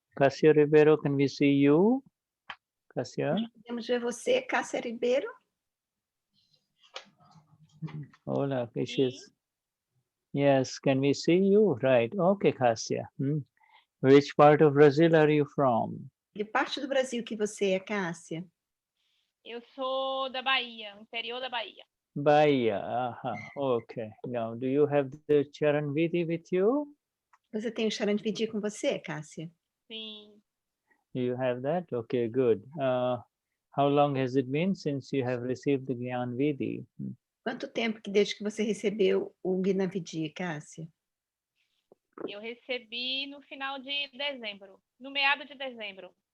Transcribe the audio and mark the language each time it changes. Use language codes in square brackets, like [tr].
[en] Cassia Ribeiro, can we see you? Cassia? [pt] Podemos ver você, Cássia Ribeiro? [en] Hola, Kishes. Yes, can we see you? Right. Okay, Cassia. Which part of Brazil are you from? [pt] De parte do Brasil que você é, Cássia? Eu sou da Bahia, interior da Bahia. [en] Bahia. Okay. Now, do you have the Charan Vidhi with you? [pt] Você tem o Charan Vidhi com você, Cássia? Sim. [en] You have that? Okay, good. How long has it been since you have received the Gyan Vidhi? [pt] Quanto tempo que desde que você recebeu o Gnani Vidhi, Cássia? Eu recebi no final de dezembro, no meado de dezembro.